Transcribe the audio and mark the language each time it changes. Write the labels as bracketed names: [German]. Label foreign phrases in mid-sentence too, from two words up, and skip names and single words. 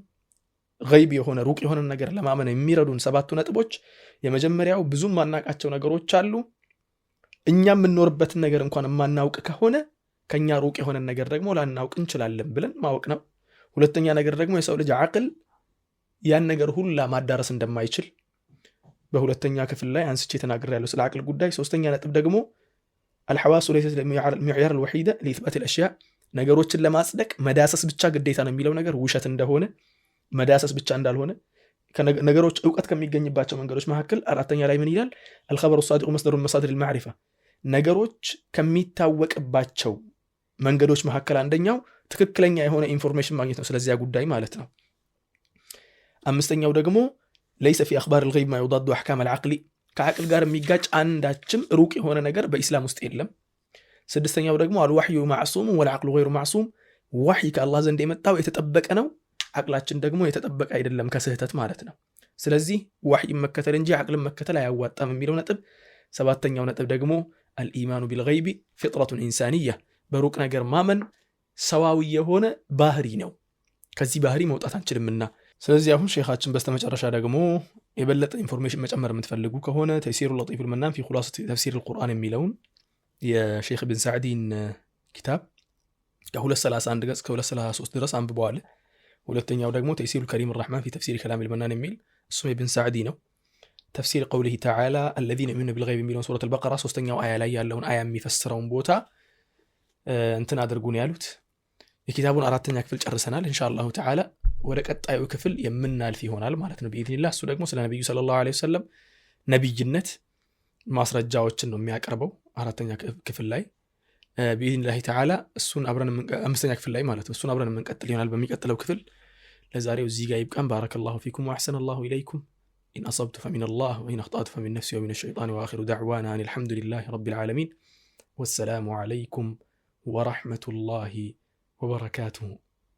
[Amharic] ገይብ የሆነ ሩቅ የሆነ ነገር ለማመን የሚረዱን 7 ነጥቦች። የመጀመሪያው ብዙም ማናቃቸው ነገሮች አሉ። እኛ የምንኖርበትን ነገር እንኳን የማናውቅ ከሆነ ከኛ ሩቅ የሆነ ነገር ደግሞ ላናውቅ እንችላለን ብለን ማወቅ ነው። ሁለተኛ ነገር ደግሞ የሰው ልጅ አቅል ያን ነገር ሁላ ማዳረስ እንደማይችል በሁለተኛ ክፍል ላይ አንስቼ ተናግሬያለሁ ስለ አቅል ጉዳይ። ሶስተኛ ነጥብ ደግሞ [Arabic] الحواس ليست المعيار الوحيد لإثبات الأشياء [Amharic] ነገሮችን ለማጽደቅ መዳሰስ ብቻ ግዴታ ነው የሚለው ነገር ውሸት እንደሆነ መዳሰስ ብቻ እንዳልሆነ ነገሮች ዕውቀት ከሚገኝባቸው መንገዶች መካከል አራተኛ ላይ ምን ይላል? [Arabic] الخبر الصادق مصدر من مصادر المعرفة [Amharic] ነገሮች ከሚታወቅባቸው መንገዶች መካከል አንደኛው ትክክለኛ የሆነ ኢንፎርሜሽን ማግኘት ነው ስለዚያ ጉዳይ ማለት ነው። አምስተኛው ደግሞ [Arabic] ليس في أخبار الغيب ما يضاد أحكام العقل [Amharic] ከአቅል ጋር የሚጋጭ አንዳችም ሩቅ የሆነ ነገር በኢስላም ውስጥ የለም። ስድስተኛው ደግሞ [Arabic] الوحي معصوم والعقل غير معصوم [Amharic] ወህይ ከአላህ ዘንድ የመጣው የተጠበቀ ነው፣ አቅላችን ደግሞ የተጠበቀ አይደለም ከስህተት ማለት ነው። ስለዚህ ወህይ መከተል እንጂ አቅልን መከተል አያዋጣም የሚለው ነጥብ። ሰባተኛው ነጥብ ደግሞ [Arabic] الإيمان بالغيب فطرة إنسانية [Amharic] በሩቅ ነገር ማመን ሰዋዊ የሆነ ባህሪ ነው። ከዚህ ባህሪ መውጣት አንችልምና ስለዚህ አሁን ሼኻችን በስተመጨረሻ ደግሞ የበለጠ ኢንፎርሜሽን መጨመር የምትፈልጉ ከሆነ ተይሲሩ ለጢፍ المنان في خلاصة تفسير القرآن የሚለውን የሼኽ ኢብን ሳዕዲን ኪታብ ከ231 ገጽ ከ233 ድረስ አንብበዋል። ሁለተኛው ደግሞ ተይሲሩ ከሪም الرحمن في تفسير كلام المنان የሚል እሱም ኢብን ሳዕዲ ነው። ተፍሲር [Arabic] قوله تعالى الذين يؤمنون بالغيب [Amharic] የሚለውን ሱረቱል البقرة ሶስተኛው አያ ላይ ያለውን አያ የሚፈስረውን ቦታ እንትን አድርጉን ያሉት። የኪታቡን አራተኛ ክፍል ጨርሰናል። [Arabic] إن شاء الله تعالى [Amharic] ወደ ቀጣዩ ክፍል የምናልፍ ይሆናል ማለት ነው በኢዝኒላህ። እሱ ደግሞ ስለ ነብዩ [Arabic] صلى الله عليه وسلم [Amharic] ነብይነት ማስረጃዎችን ነው የሚያቀርበው አራተኛ ክፍል ላይ [Arabic] بإذن الله تعالى። [Amharic] እሱን አብረን አምስተኛ ክፍል ላይ ማለት ነው እሱን አብረን የምንቀጥል ይሆናል በሚቀጥለው ክፍል። ለዛሬው እዚህ ጋር ይብቃን። [Arabic] بارك الله فيكم وأحسن الله إليكم። إن أصبت فمن الله وإن أخطأت فمن نفسي ومن الشيطان وآخر دعوانا أن الحمد لله رب العالمين والسلام عليكم ورحمة الله وبركاته.